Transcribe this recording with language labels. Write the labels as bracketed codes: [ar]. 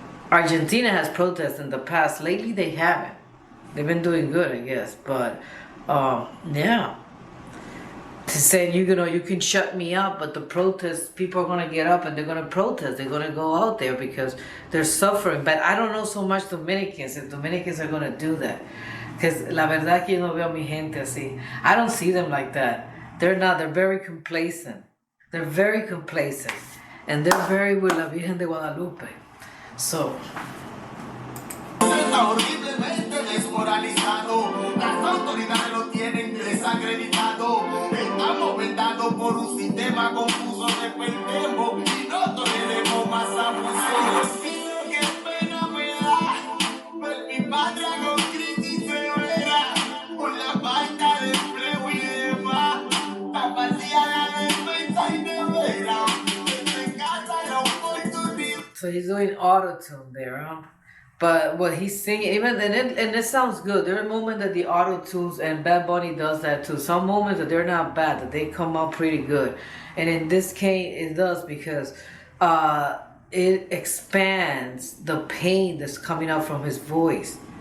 [en] Argentina has protested in the past. Lately, they haven't. They've been doing good, I guess. But, yeah. To say, you can shut me up, but the protests, people are going to get up and they're going to protest. They're going to go out there because they're suffering. But I don't know so much Dominicans, if Dominicans are going to do that. [es] Because la verdad que yo no veo a mi gente así. [en] I don't see them like that. They're not. They're very complacent. They're very complacent. And they're very with la Virgen de Guadalupe. So. [es] Está horriblemente desmoralizado, las autoridades lo tienen desacreditado, estamos vendados por un sistema confuso, dependemos y no toleremos más abusos. Qué pena me da ver mi patria con crisis severa, por la falta de empleo y demás, tan vacía la defensa y nevera, desde casa la oportunidad. [en] So he's doing auto-tune there, huh? But what he's singing, even and it sounds good. There are moments that the auto tunes, and Bad Bunny does that too. Some moments that they're not bad, that they come out pretty good. And in this case, it does because it expands the pain that's coming out from his voice.